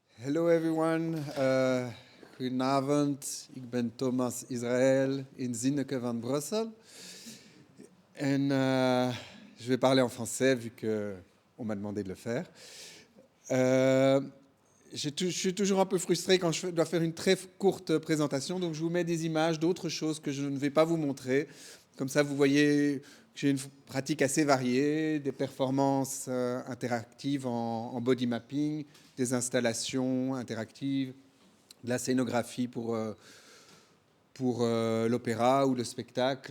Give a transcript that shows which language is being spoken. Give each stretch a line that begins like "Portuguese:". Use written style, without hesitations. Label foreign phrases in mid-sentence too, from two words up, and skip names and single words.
English: Hello everyone.
Dutch: Goedenavond. Ik ben Thomas Israël in Zinneke van Brussel.
French: En je vais parler en français vu qu'on m'a demandé de le faire. Je suis toujours un peu frustré quand je dois faire une très courte présentation, donc je vous mets des images d'autres choses que je ne vais pas vous montrer. Comme ça, vous voyez que j'ai une pratique assez variée, des performances interactives en
English: body mapping,
French: des installations interactives, de la scénographie pour l'opéra ou le spectacle.